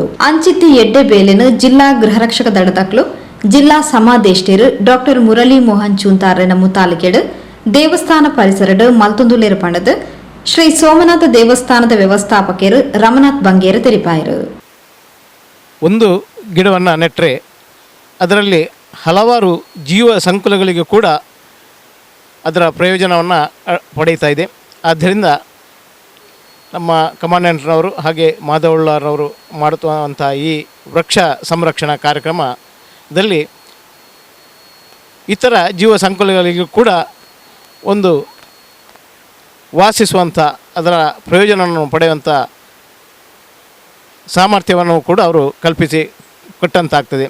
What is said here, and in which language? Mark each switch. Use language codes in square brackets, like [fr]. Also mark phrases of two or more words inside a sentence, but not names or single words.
[tcy] ಅಂಚಿತ್ತಿ ಎಡ್ಡೆ ಬೇಲೆನು ಜಿಲ್ಲಾ ಗೃಹರಕ್ಷಕ ದಳದಕ್ಲು ಜಿಲ್ಲಾ ಸಮಾದೇಷ್ಟೇರು ಡಾಕ್ಟರ್ ಮುರಳಿ ಮೋಹನ್ ಚೂಂತಾರನ ಮುತಾಲಿಕೆಡು ದೇವಸ್ಥಾನ ಪರಿಸರಡು ಮಲ್ತೊಂದುಲೇರು ಪಂಡದು ಶ್ರೀ ಸೋಮನಾಥ ದೇವಸ್ಥಾನದ ವ್ಯವಸ್ಥಾಪಕರು ರಮನಾಥ್ ಬಂಗೇರು ತೆರಿಪಾಯರು. [kn] ಒಂದು ಗಿಡವನ್ನು ನೆಟ್ಟರೆ ಅದರಲ್ಲಿ ಹಲವಾರು ಜೀವ ಸಂಕುಲಗಳಿಗೆ ಕೂಡ ಅದರ ಪ್ರಯೋಜನವನ್ನು ಪಡೆಯುತ್ತಾ ಇದೆ. ಆದ್ದರಿಂದ ನಮ್ಮ ಕಮಾಂಡೆಂಟ್ರವರು ಹಾಗೆ ಮಾಧವಳ್ಳರವರು ಮಾಡುವಂಥ ಈ ವೃಕ್ಷ ಸಂರಕ್ಷಣಾ ಕಾರ್ಯಕ್ರಮದಲ್ಲಿ ಇತರ ಜೀವ ಸಂಕುಲಗಳಿಗೂ ಕೂಡ ಒಂದು ವಾಸಿಸುವಂಥ ಅದರ ಪ್ರಯೋಜನವನ್ನು ಪಡೆಯುವಂಥ ಸಾಮರ್ಥ್ಯವನ್ನು ಕೂಡ ಅವರು ಕಲ್ಪಿಸಿ ಕೊಟ್ಟಂತಾಗ್ತದೆ.